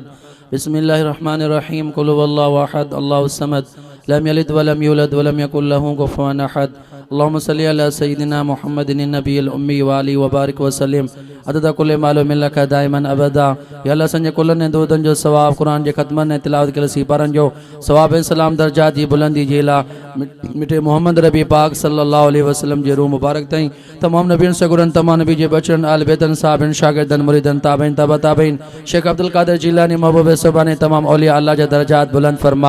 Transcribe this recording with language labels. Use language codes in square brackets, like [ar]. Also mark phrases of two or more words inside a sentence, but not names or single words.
[ar] بسم الله الرحمن الرحيم. قل هو الله أحد الله الصمد لم يلد ولم يولد ولم يكن له كفوا أحد. اللهم صل على سيدنا محمد النبي الأمي وآله وبارك وسلم عدد كل معلوم لك دائما أبدا. [sd] या अल्लाह संजे कुलनि ऐं दूदनि जो सवाब, क़ुरान जे ख़त्मनि ऐं तिलावत कयल सीपारनि जो सवाब ऐं सलाम दर्जात जी बुलंदी जे लाइ मिठे मोहम्मद रबी पाक [ar] صلى الله عليه وسلم [sd] जे रूह मुबारक ताईं तमाम नबियनि सगुरनि, तमाम नबी जे बचड़नि, आल बेतन, साहबनि, शागिर्दनि, मुरीदनि, ताबईन, तबा ताबईन, शेख अब्दुल कादिर जिलानी, महबूब सुभाने तमाम औलिया अल्लाह जा दर्जात बुलंद फरमा।